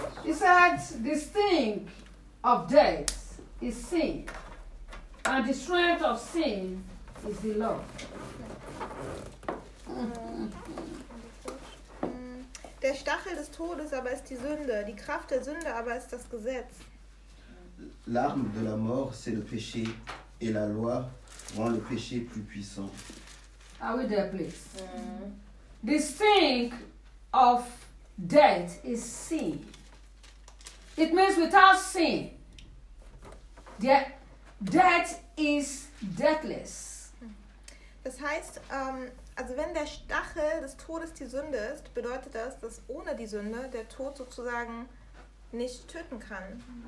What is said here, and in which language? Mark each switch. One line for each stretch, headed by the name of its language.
English: He said, "The sting of death is sin, and the strength of sin is the law."
German: Der Stachel des Todes aber ist die Sünde, die Kraft der Sünde aber ist das Gesetz.
French: L'arme de la mort c'est le péché, et la loi rend le péché plus puissant.
English: Are we there, please? The sting of death is sin. It means without sin, death is deathless.
German: Das heißt, also wenn der Stachel des Todes die Sünde ist, bedeutet das, dass ohne die Sünde der Tod sozusagen nicht töten kann.